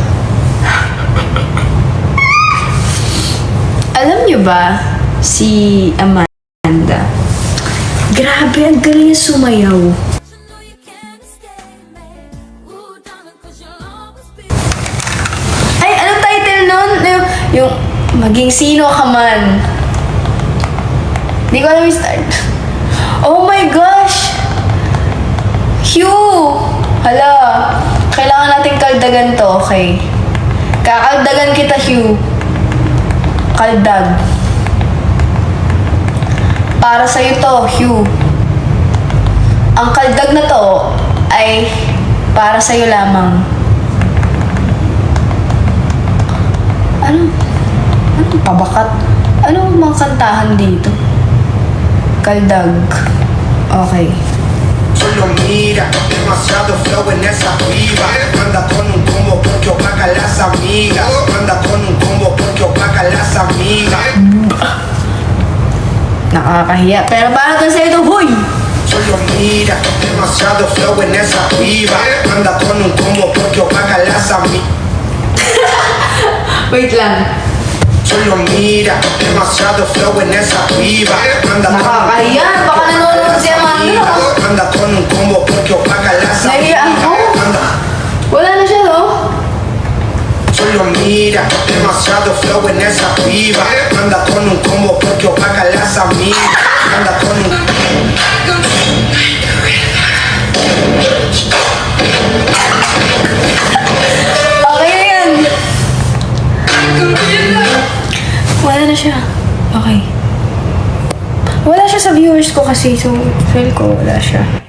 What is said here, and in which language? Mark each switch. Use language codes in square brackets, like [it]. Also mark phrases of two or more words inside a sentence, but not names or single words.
[tl] Alam niyo ba si Amanda? Grabe, ang galing niya sumayaw. Ay, anong title nun? Yung Maging Sino Ka Man. Di ko alam yung start. [en] Oh my gosh! Hugh! [tl] Hala, kailangan natin kaldagan to, okay? Kakaldagan kita, Hugh. Kaldag. Para sa'yo to, Hugh. Ang kaldag na to ay para sa'yo lamang. Anong pabakat? Anong mga kantahan dito? Kaldag. Okay. [es] Solo mira, demasiado flow en esa piba. Anda con un combo porque opaca las amigas. Anda con un combo porque opaca las amigas. [tl] Nakakahiya. Pero para to sa'yo to, huy! [es] Solo mira, demasiado flow en esa piba. Anda con un combo porque opaca las amigas. [tl] Wait lang. [es] Solo mira, demasiado flow en esa piba. Anda con un [tl] Nakakahiya. Baka nanonood si Amanda. [es] Anda con un combo porque opaca las [tl] Nahiya ako. [es] amigas. [tl] Wala na siya, no? [es] Solo mira, demasiado flow en esa piba. Anda con un combo porque opaca las amigas. Anda con un... [tl] Okay na yan. Wala na siya. Okay. Wala siya sa viewers ko kasi, so feel ko wala siya.